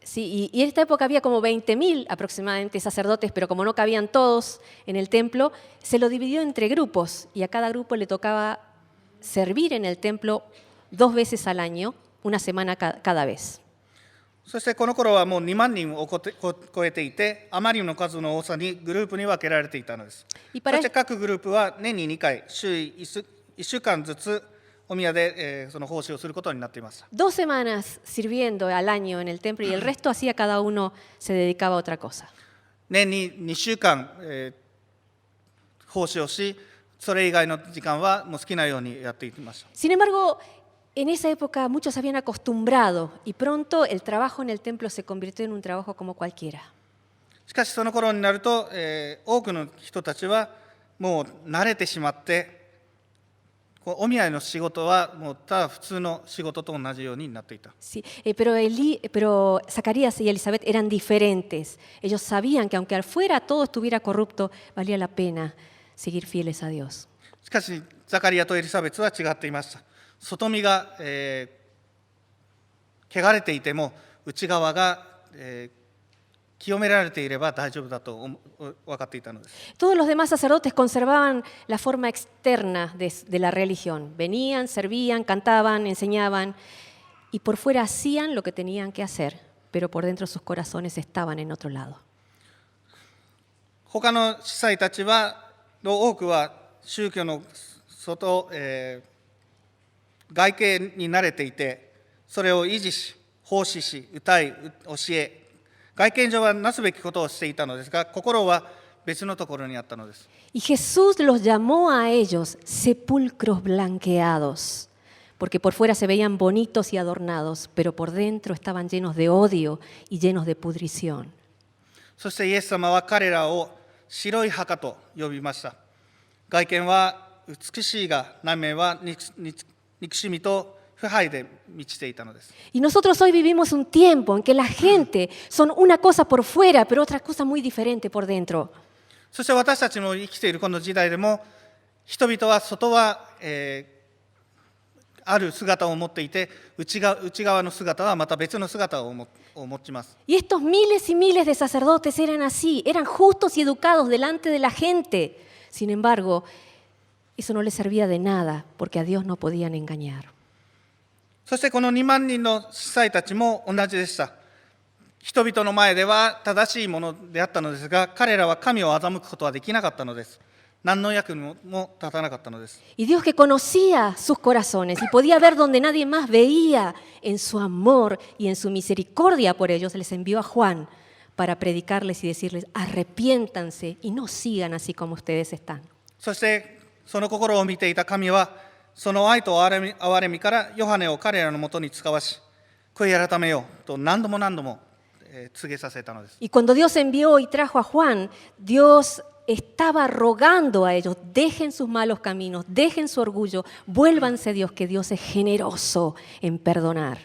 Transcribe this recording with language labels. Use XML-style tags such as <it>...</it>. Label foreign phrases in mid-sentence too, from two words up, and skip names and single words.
<es>Sí, y en esta época había como 20.000 aproximadamente sacerdotes, pero como no cabían todos en el templo, se lo dividió entre grupos y a cada grupo le tocaba servir en el templo 2 veces al año, una semana cada vez.</es> <ja>そしてこの頃はもう2万人を超えていて、あまりの数の多さにグループに分けられていたのです。そして各グループは年に2回、週1週間ずつお宮でその奉仕をすることになっていました。</ja> <es>2 semanas sirviendo al año en el templo y el resto hacía cada uno, se dedicaba a otra cosa.</es> <ja>年に2週間、奉仕をし、それ以外の時間はもう好きなようにやっていきました。</ja> <es>Sin embargo, en esa época muchos se habían acostumbrado y pronto el trabajo en el templo se convirtió en un trabajo como cualquiera.</es> <ja>しかしその頃になると、多くの人たちはもう慣れてしまって、お宮の仕事はもうただ普通の仕事と同じようになっていた。</ja> <es>Sí, pero Zacarías y Elizabeth eran diferentes. Ellos sabían que aunque afuera todo estuviera corrupto, valía la pena seguir fieles a Dios.</es> <ja>しかしザカリアとエリザベスは違っていました。外見が、汚れていても内側が、清められていれば大丈夫だと分かっていたのです。</ja> <es>Todos los demás sacerdotes conservaban la forma externa de la religión. Venían, servían, cantaban, enseñaban y por fuera hacían lo que tenían que hacer, pero por dentro sus corazones estaban en otro lado.</es> <ja>他の司祭たちの多くは宗教の外、外形に慣れていて、それを維持し、奉仕し、歌い、教え、外見上はなすべきことをしていたのですが、心は別のところにあったのです。</ja> <es>Y Jesús los llamó a ellos sepulcros blanqueados, porque por fuera se veían bonitos y adornados, pero por dentro estaban llenos de odio y llenos de pudrición.</es> <ja>そしてイエス様は彼らを白い墓と呼びました。外見は美しいが、内面は憎しみと腐敗で満ちていたのです。</ja> <es>Y nosotros hoy vivimos un tiempo en que la gente son una cosa por fuera, pero otra cosa muy diferente por dentro.</es> <ja>そして私たちの生きているこの時代でも、人々は外は、ある姿を持っていて、内側の姿はまた別の姿を持ちます。</ja> <es>Y estos miles y miles de sacerdotes eran así, eran justos y educados delante de la gente. Sin embargo, eso no les servía de nada, porque a Dios no podían engañar.</es> <ja>そしてこの2万人の司祭たちも同じでした。人々の前では正しいものであったのですが、彼らは神を欺くことはできなかったのです。何の役にも立たなかったのです。</ja> <es>Y Dios que conocía sus corazones y podía ver donde nadie más veía, en su amor y en su misericordia por ellos, les envió a Juan para predicarles y decirles, arrepiéntanse y no sigan así como ustedes están.</es> <ja>そしてその心を見ていた神は、その愛と憐れみからヨハネを彼らのもとに使わし、悔い改めようと何度も告げさせたのです。</ja> <es>Y cuando Dios envió y trajo a Juan, Dios estaba rogando a ellos, dejen sus malos caminos, dejen su orgullo, vuélvanse a Dios, que Dios es generoso en perdonar.</es>